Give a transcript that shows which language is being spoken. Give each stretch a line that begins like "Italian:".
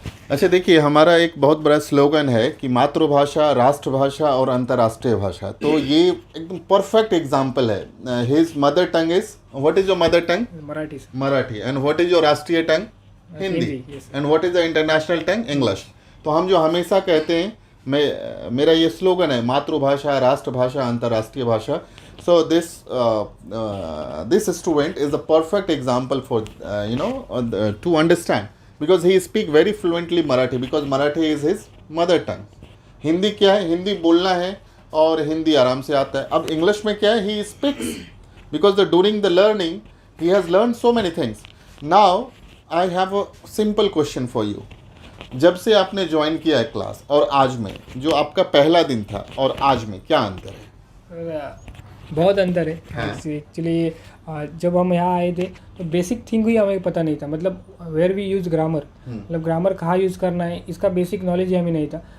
Hindi: अच्छा, देखिए हमारा एक बहुत बड़ा स्लोगन है कि मातृभाषा, राष्ट्रभाषा और अंतर्राष्ट्रीय भाषा. तो ये एकदम परफेक्ट एग्जाम्पल है.
English: His mother tongue is, what is your mother tongue? Marathi. And what is your राष्ट्रीय tongue? Hindi. And what is the international tongue? English.
Hindi: तो हम जो हमेशा कहते हैं, मेरा ये स्लोगन है, मातृभाषा, राष्ट्रभाषा, अंतर्राष्ट्रीय भाषा.
English: So this student is the perfect example for to understand, because he speak very fluently Marathi, because Marathi is his mother tongue.
Hindi: Hindi क्या है? हिंदी बोलना है और हिंदी आराम से आता है. अब इंग्लिश में क्या है?
English: He speaks because during the learning he has learned so many things. Now I have a simple question for you.
Hindi: जब से आपने ज्वाइन किया है क्लास और आज में, जो आपका पहला दिन था और आज में, क्या अंतर है? बहुत अंतर है. एक्चुअली जब हम यहाँ आए थे तो बेसिक थिंग ही हमें पता नहीं था. मतलब
English: where we use grammar,
Hindi: मतलब ग्रामर कहाँ यूज़ करना है, इसका बेसिक नॉलेज ही हमें नहीं था.